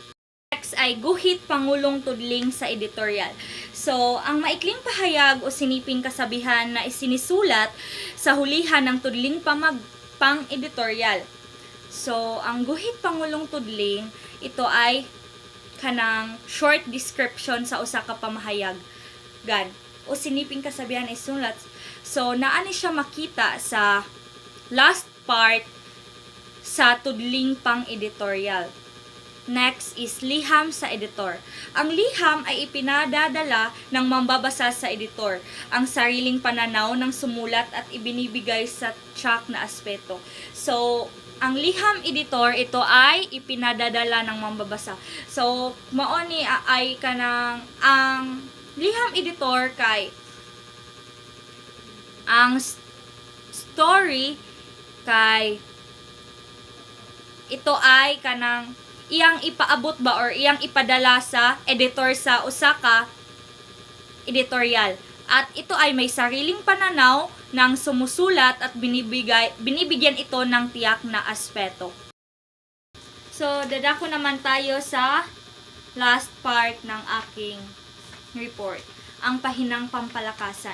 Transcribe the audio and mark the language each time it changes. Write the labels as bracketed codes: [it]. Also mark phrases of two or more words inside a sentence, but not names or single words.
[tl] Next Next ay guhit Pangulong Tudling sa editorial. So, ang maikling pahayag o siniping kasabihan na isinisulat sa hulihan ng tudling pang-editorial. [ceb] So, ang guhit Pangulong Tudling, [tl] ito ay [ceb] kanang [en] short description [ceb] sa usa ka pamahayagan o [tl] siniping kasabihan [ceb] isulat. So, naani siya makita sa [en] last part [ceb] sa tudling pang-editorial. [en] Next is [tl] liham sa editor. Ang liham ay ipinadadala ng mambabasa sa editor, ang sariling pananaw ng sumulat at ibinibigay sa tiyak na aspeto. So, ang liham editor, ito ay ipinadadala ng mambabasa. [ceb] So, maoni ay kanang ang liham editor kay ang story kay [tl] ito ay [ceb] kanang iyang ipaabot ba or iyang ipadala sa editor sa usa ka editorial. [tl] At ito ay may sariling pananaw ng sumusulat at binibigyan ito ng tiyak na aspeto. So, dadako naman tayo sa [en] last part [tl] ng aking report, ang pahinang pampalakasan.